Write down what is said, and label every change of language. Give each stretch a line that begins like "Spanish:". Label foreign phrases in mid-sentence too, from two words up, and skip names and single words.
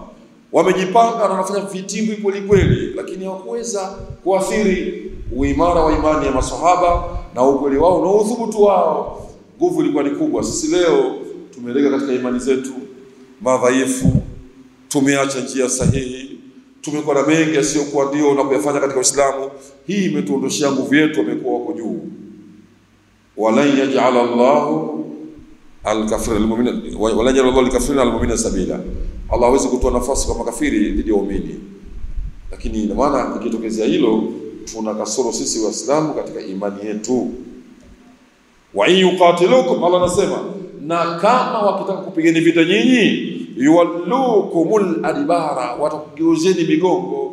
Swahili: Wamejipanga na wanafanya vitimbi kweli kweli, lakini hawakuweza kuathiri uimara wa imani ya maswahaba na ukweli wao na udhubutu wao. Nguvu ilikuwa ni kubwa. Sisi leo tumelega katika imani zetu madhaifu, tumeacha njia sahihi, tumekuwa na mengi yasiyokuwa ndio na kuyafanya katika Uislamu. Hii imetuondoshia nguvu yetu, wamekuwa wako juu.
Arabic: ولن يجعل الله الكافر المؤمن ولن يجعل الله الكافر المؤمن سبيلا.
Swahili: Allah hawezi kutoa nafasi kwa makafiri dhidi ya waumini. Lakini ina maana ikitokezea hilo, tuna kasoro sisi Waislamu katika imani yetu.
Arabic: وإن يقاتلوكم,
Swahili: Allah anasema, na kama wakitaka kupigeni vita nyinyi,
Arabic: يولوكم الأدبار,
Swahili: watakugeuzeni migongo.